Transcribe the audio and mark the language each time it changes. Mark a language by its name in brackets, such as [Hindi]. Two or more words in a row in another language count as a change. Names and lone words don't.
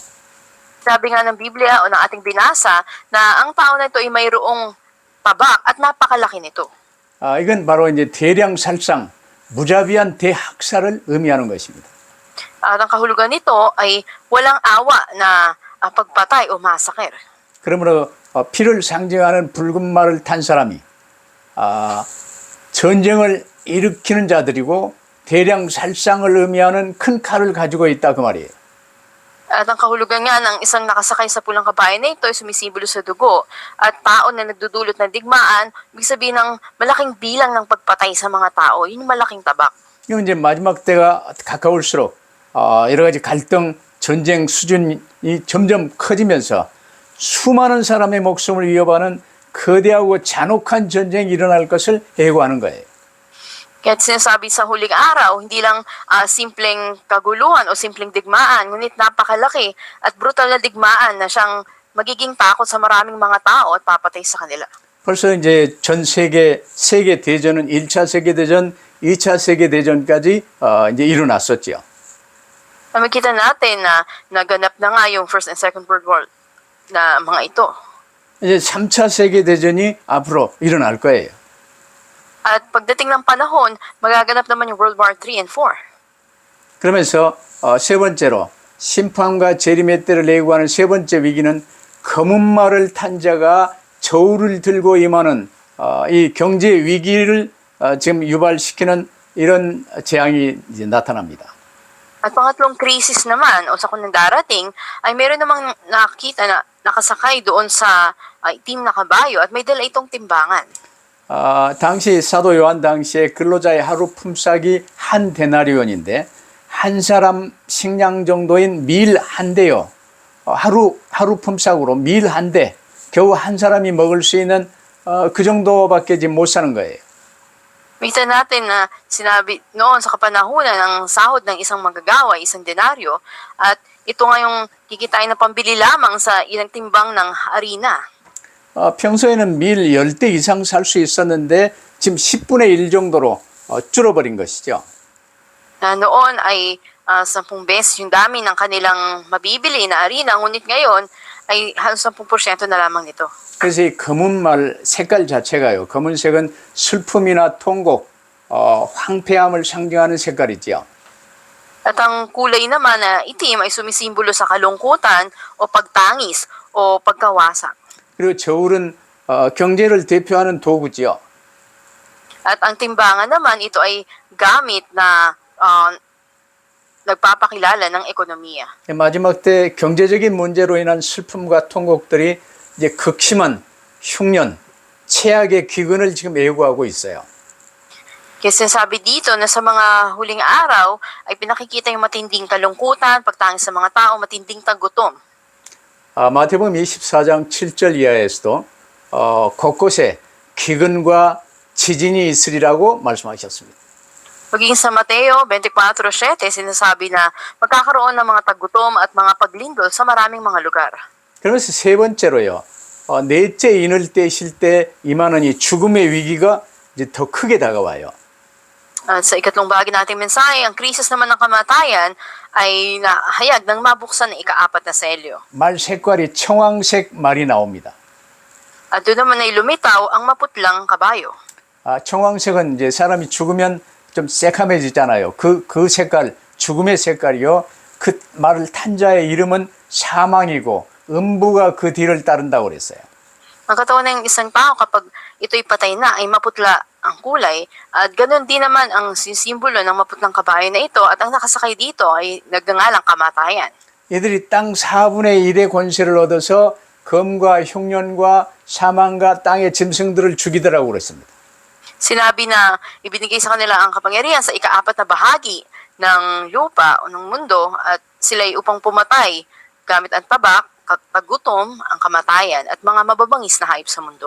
[Filipino] Sabi nga ng Biblia o ng ating binasa na ang tao na ito ay mayroong tabak at napakalaki nito. [Korean] 이건 바로 이제 대량 살상, 무자비한 대학살을 의미하는 것입니다. [Filipino] At ang kahulugan nito ay walang awa na pagpatay o massacre. [Korean] 그러므로 피를 상징하는 붉은 말을 탄 사람이 전쟁을 일으키는 자들이고 대량 살상을 의미하는 큰 칼을 가지고 있다 그 말이에요. [Filipino] At ang kahulugan nga ng isang nakasakay sa pulang kabayan na ito ay sumisimbolo sa dugo at tao na nagdudulot ng digmaan, ibig sabihin ng malaking bilang ng pagpatay sa mga tao, yun yung malaking tabak. [Korean] 이건 이제 마지막 때가 가까울수록 여러 가지 갈등, 전쟁 수준이 점점 커지면서 수많은 사람의 목숨을 위협하는 거대하고 잔혹한 전쟁이 일어날 것을 예고하는 거예요. [Filipino] Kaya't sinasabi sa huling araw, hindi lang simpleng kaguluhan o simpleng digmaan, ngunit napakalaki at brutal na digmaan na siyang magiging takot sa maraming mga tao at papatay sa kanila. [Korean] 벌써 이제 전 세계 대전은 1차 세계 대전, 2차 세계 대전까지 이제 일어났었죠. [Filipino] Makita natin na naganap na nga yung [English] First and Second World War [Filipino] na mga ito. [Korean] 이제 3차 세계 대전이 앞으로 일어날 거예요. [Filipino] At pagdating ng panahon, magaganap naman yung [English] World War 3 and 4. [Korean] 그러면서 세 번째로 심판과 재림의 때를 예고하는 세 번째 위기는 검은 말을 탄 자가 저울을 들고 임하는 이 경제 위기를 지금 유발시키는 이런 재앙이 이제 나타납니다. [Filipino] At pangatlong krisis naman o sakon ng darating ay meron namang nakita na nakasakay doon sa itim na kabayo at may dala itong timbangan. [Korean] 당시 사도 요한 당시에 근로자의 하루 품삯이 한 데나리온인데 한 사람 식량 정도인 밀 한 대요. 하루 품삯으로 밀 한 대, 겨우 한 사람이 먹을 수 있는 그 정도밖에 지금 못 사는 거예요. [Filipino] Makita natin na sinabi noon sa kapanahunan ng sahod ng isang manggagawa, isang denaryo, at ito nga yung kikitain na pambili lamang sa ilang timbang ng harina. [Korean] 평소에는 밀 10대 이상 살 수 있었는데 지금 10분의 1 정도로 줄어버린 것이죠. [Filipino] Noon ay 10 beses yung dami ng kanilang mabibili na harina, ngunit ngayon ay halos 10% na lamang nito. [Korean] 그래서 이 검은 말 색깔 자체가요. 검은색은 슬픔이나 통곡, 황폐함을 상징하는 색깔이지요. [Filipino] At ang kulay naman na itim ay sumisimbolo sa kalungkutan o pagtangis o pagkawasak. [Korean] 그리고 저울은 경제를 대표하는 도구지요. [Filipino] At ang timbangan naman, ito ay gamit na nagpapakilala ng ekonomiya. [Korean] 마지막 때 경제적인 문제로 인한 슬픔과 통곡들이 이제 극심한 흉년, 최악의 기근을 지금 예고하고 있어요. [Filipino] Kaya sinasabi dito na sa mga huling araw ay pinakikita yung matinding kalungkutan, pagtangis sa mga tao, matinding tagutom. [Korean] 마태복음 24장 7절 이하에서도 곳곳에 기근과 지진이 있으리라고 말씀하셨습니다. [Filipino] Maging sa Mateo 24:7, sinasabi na magkakaroon ng mga tagutom at mga paglindol sa maraming mga lugar. [Korean] 그러면서 세 번째로요. 넷째 인을 떼실 때 임하는 이 죽음의 위기가 이제 더 크게 다가와요. [Filipino] At sa ikatlong bahagi nating mensahe, ang krisis naman ng kamatayan ay nahayag ng mabuksan ng ika-4 na selyo. [Korean] 말 색깔이 청황색 말이 나옵니다. [Filipino] At doon naman ay lumitaw ang maputlang kabayo. [Korean] 청황색은 이제 사람이 죽으면 좀 새카매지잖아요. 그 색깔, 죽음의 색깔이요. 그 말을 탄 자의 이름은 사망이고 음부가 그 뒤를 따른다고 그랬어요. [Filipino] Ang katawan ng isang tao kapag ito'y patay na ay maputla ang kulay at ganoon din naman ang simbolo ng maputlang kabayo na ito at ang nakasakay dito ay nagngangalang kamatayan. [Korean] 이들이 땅 4분의 1의 권세를 얻어서 검과 흉년과 사망과 땅의 짐승들을 죽이더라고 그랬습니다. [Filipino] Sinabi na ibinigay sa kanila ang kapangyarihan sa ika-4 na bahagi ng lupa o ng mundo at sila'y upang pumatay gamit ang tabak, tagutom, ang kamatayan at mga mababangis na hayop sa mundo.